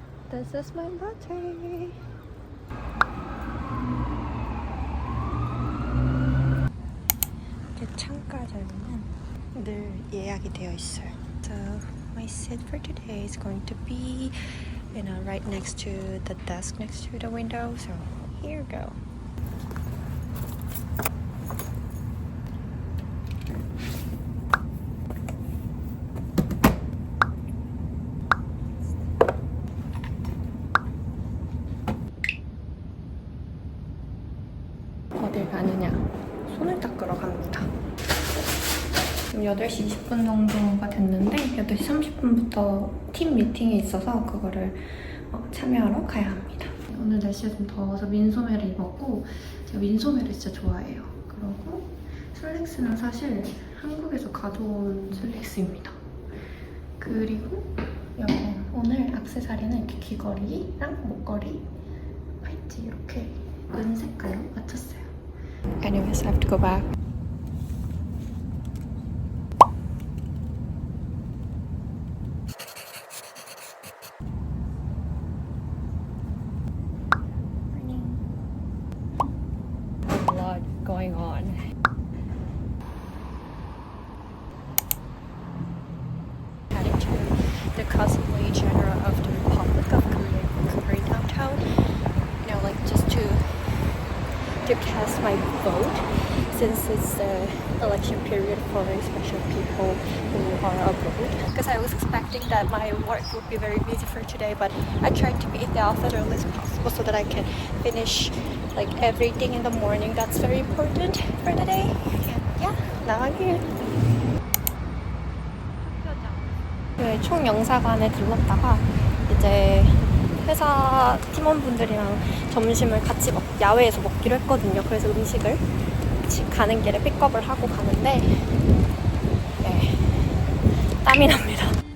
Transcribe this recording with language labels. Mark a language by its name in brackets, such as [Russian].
[English] This is my latte. [Korean] 창가 자리는 늘 예약이 되어 있어요. [English] So my seat for today is going to be, you know, right next to the desk next to the window. So here you go. [Korean] 어딜 가느냐? 손을 닦으러 갑니다. 지금 8시 20분 정도가 됐는데 8시 30분부터 팀 미팅이 있어서 그거를 참여하러 가야 합니다. 오늘 날씨가 좀 더워서 민소매를 입었고 제가 민소매를 진짜 좋아해요. 그리고 슬랙스는 사실 한국에서 가져온 슬랙스입니다. 그리고 여기 오늘 액세서리는 이렇게 귀걸이랑 목걸이, 팔찌 이렇게 은 색깔로 맞췄어요. [English] Anyways, I have to go back. A lot going on. Heading to the Consulate General of the Republic of Korea, Vancouver downtown. You know, like just to cast my vote, since it's the election period for especially people who are abroad. Because I was expecting that my work would be very busy for today, but I tried to be in the office as early as possible so that I can finish like everything in the morning. That's very important for the day. And yeah, now I'm here. [Korean] 그 총영사관에 들렀다가 이제 회사 팀원분들이랑 점심을 같이 야외에서 먹기로 했거든요. 그래서 음식을 집 가는 길에 픽업을 하고 가는데 네, 땀이 납니다.